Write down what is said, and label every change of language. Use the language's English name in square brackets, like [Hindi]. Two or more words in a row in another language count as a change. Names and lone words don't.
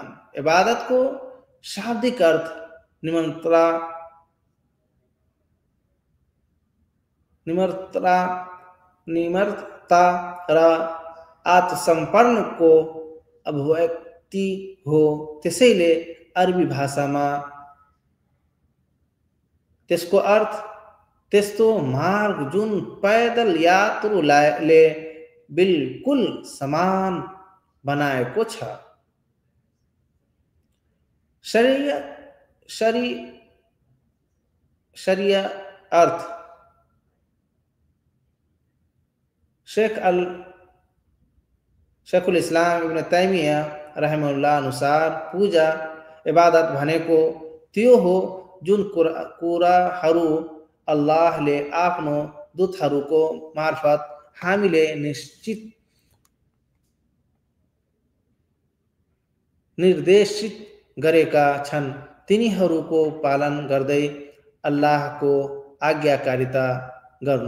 [Nepali] इबादतको शाब्दिक अर्थ निम्रता र आत्मसमर्पणको अभिव्यक्ति हो। त्यसैले अरबी भाषामा त्यसको अर्थ त्यस्तो मार्ग जुन पैदल यात्रुले बिल्कुल समान बनाएको छ। शरिया अर्थ, शेखुल इस्लाम इब्न तैमिया रहमहुल्लाह अनुसार पूजा इबादत भनेको त्यो हो जुन कुराहरू अल्लाहले आफ्नो दूतहरूको मार्फत हामीले निर्देशित गरेका छन्, तिनीहरूको पालन गर्दै अल्लाहको आज्ञाकारिता गर्नु।